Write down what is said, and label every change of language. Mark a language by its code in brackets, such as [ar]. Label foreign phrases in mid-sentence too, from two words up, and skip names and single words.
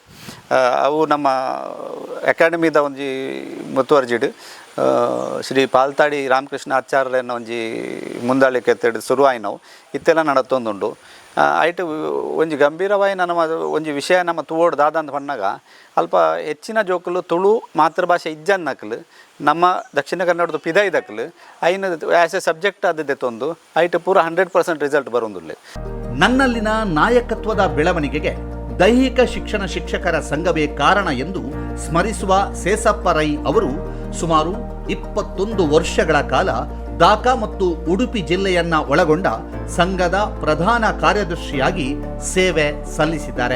[tcy] ಅವು ನಮ್ಮ ಅಕಾಡೆಮಿದ ಒಂಜಿ ಮುತುವರ್ಜಿಡು ಶ್ರೀ ಪಾಲ್ತಾಡಿ ರಾಮಕೃಷ್ಣ ಆಚಾರ್ಯನ ಒಂಜಿ ಮುಂದಾಳಿಕೆ ಎತ್ತೇಡು ಶುರುವಾಯಿನವು ಇತ್ತೆಲ್ಲ ನಡತೊಂದುಂಡು. ಐಟು ಒಂಜಿ ಗಂಭೀರವಾಗಿ ನಮ್ಮ ಒಂಜಿ ವಿಷಯ ನಮ್ಮ ತೂವೋಡು ದಾದಂತ ಪನ್ನಾಗ ಅಲ್ಪ ಹೆಚ್ಚಿನ ಜೋಕುಲು ತುಳು ಮಾತೃಭಾಷೆ ಇಜ್ಜನ್ನಕ್ಲು ನಮ್ಮ ದಕ್ಷಿಣ ಕನ್ನಡದ ಪಿದೈದಕ್ಲು ಐನ [en] as a subject [tcy] ಅದದೆ ತೊಂದು ಐಟು ಪೂರ 100% ರಿಸಲ್ಟ್ ಬರೋದಿಲ್ಲ. [kn] ನನ್ನಲ್ಲಿನ ನಾಯಕತ್ವದ ಬೆಳವಣಿಗೆಗೆ ದೈಹಿಕ ಶಿಕ್ಷಣ ಶಿಕ್ಷಕರ ಸಂಘವೇ ಕಾರಣ ಎಂದು ಸ್ಮರಿಸುವ ಸೇಸಪ್ಪ ರೈ ಅವರು ಸುಮಾರು 21 ವರ್ಷಗಳ ಕಾಲ ದಾಕಾ ಮತ್ತು ಉಡುಪಿ ಜಿಲ್ಲೆಯನ್ನ ಒಳಗೊಂಡ ಸಂಘದ ಪ್ರಧಾನ ಕಾರ್ಯದರ್ಶಿಯಾಗಿ ಸೇವೆ ಸಲ್ಲಿಸಿದ್ದಾರೆ.